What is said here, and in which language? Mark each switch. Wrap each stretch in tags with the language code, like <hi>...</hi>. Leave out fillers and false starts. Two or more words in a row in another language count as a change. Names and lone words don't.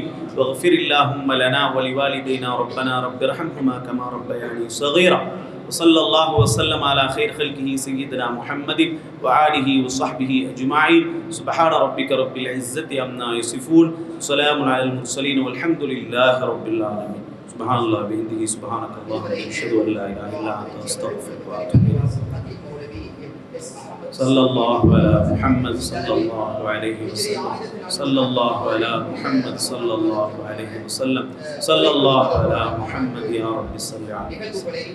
<ar>واغفر اللهم لنا ولوالدينا ربنا رب ارحمهما كما ربياني صغيرا. وصلى الله وسلم على خير خلقه سيدنا محمد وآله وصحبه أجمعين. سبحان ربك رب العزة عما يصفون. سلام على المرسلين والحمد لله رب العالمين. سبحان الله وبحمده سبحانك اللهم أشهد أن لا إله إلا أنت أستغفرك وأتوب إليك. صلى الله على محمد صلى الله عليه وسلم. صلى الله على محمد صلى الله عليه وسلم. صلى الله على محمد يا ربي صل عليه.</ar>